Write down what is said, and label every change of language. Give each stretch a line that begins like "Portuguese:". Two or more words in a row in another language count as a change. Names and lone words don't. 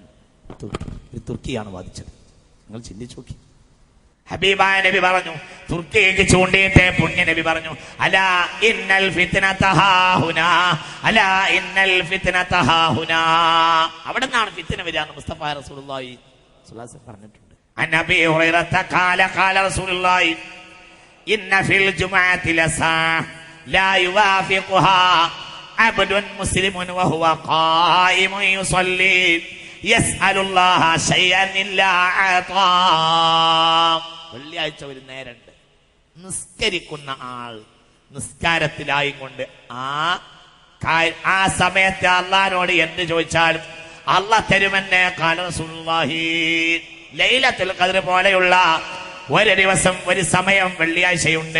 Malayalam: തുർക്കിയാണ് വാദിച്ചത്. നിങ്ങൾ ചിന്തിച്ചു നോക്കി. ഹബീബായ നബി പറഞ്ഞു, തുർക്കിക്ക് ചൂണ്ടിയിട്ട് പുണ്യ നബി പറഞ്ഞു,
Arabic: ألا إن الفتنة هاهنا, ألا إن الفتنة هاهنا.
Malayalam: അവിടെ നിന്നാണ് ഫിത്ന വരിക എന്ന് മുസ്തഫ
Arabic: رسول الله صلى الله عليه وسلم
Malayalam: പറഞ്ഞിട്ടുണ്ട്.
Arabic: عن أبي هريرة قال رسول الله إن في الجمعة لساعة لا يوافقها عبد مسلم وهو قائم يصلي يسأل الله شيئا إلا أعطاه.
Malayalam: വെള്ളിയാഴ്ച ഒരു നേരമുണ്ട്, നിസ്കരിക്കുന്ന ആൾ നിസ്കാരത്തിലായി കൊണ്ട് ആ സമയത്ത് അള്ളാഹിനോട് എന്ത് ചോദിച്ചാലും അള്ളാഹ് തരുമെന്ന്
Arabic: قال رسول الله.
Malayalam: ലൈലത്തുൽ ഖദ്ർ പോലെയുള്ള ഒരു ദിവസം, ഒരു സമയം വെള്ളിയാഴ്ചയുണ്ട്.